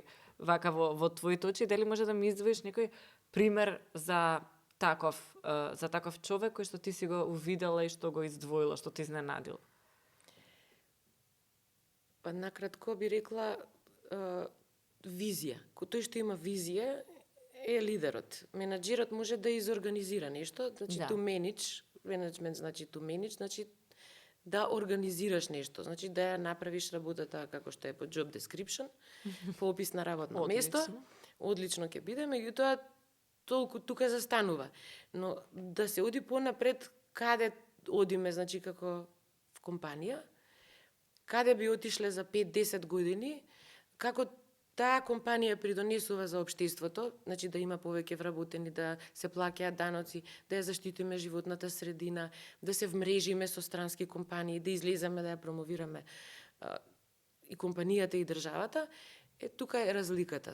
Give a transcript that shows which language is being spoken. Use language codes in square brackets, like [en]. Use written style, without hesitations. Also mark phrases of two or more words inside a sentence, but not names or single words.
[mk] Вака во твоите очи, дали може да ми издвоиш некој пример за таков човек кој што ти си го увидела и што го издвоила, што ти изненадил? Па накратко би рекла визија. Тој што има визија е лидерот. Менаџерот може да изорганизира нешто, значи Да. [en] to manage, management значи to manage, [mk] значи да организираш нешто, значи да ја направиш работата како што е по [en] job description, [mk] по опис на работно место. Одлично ќе биде, меѓутоа толку тука застанува. Но да се оди понапред, каде одиме, значи како в компанија, каде би отишле за 5-10 години, како таа компанија придонесува за општеството, значи да има повеќе вработени, да се плаќаат даноци, да ја заштитиме животната средина, да се вмрежиме со странски компании, да излеземе да ја промовираме и компанијата и државата, тука е разликата.